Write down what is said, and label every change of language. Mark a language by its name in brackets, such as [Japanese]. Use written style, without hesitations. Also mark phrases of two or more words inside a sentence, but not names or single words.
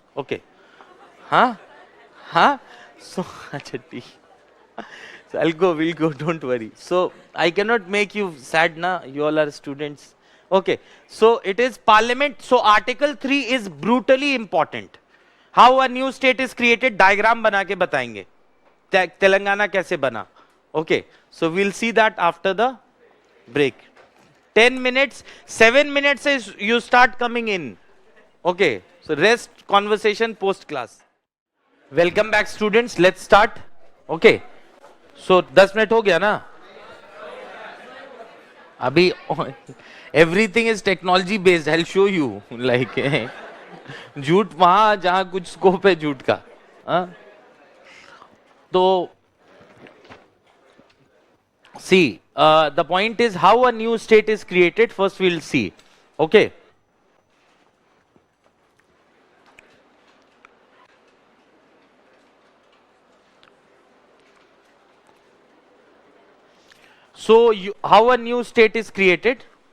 [English] Okay. So so we'll go, don't worry. So I cannot make you sad na, you all are students. Okay, so it is Parliament. So article 3 is brutally important. How a new state is created, diagram [Hindi] bana ke batayenge. Telangana kaise bana. [English] Okay, so we'll see that after the break. 10 minutes, 7 minutes is you start coming in. Okay, so rest conversation post class. Welcome back students, let's start. Okay. So [Hindi] 10 मिनट हो गया ना अभी. [English] Everything is technology based. I show you like [Hindi] झूठ वहां जहां कुछ स्कोप है झूठ का. [English] तो see the point is how a new state is created. First we'll see. ओके, so how a new state is created?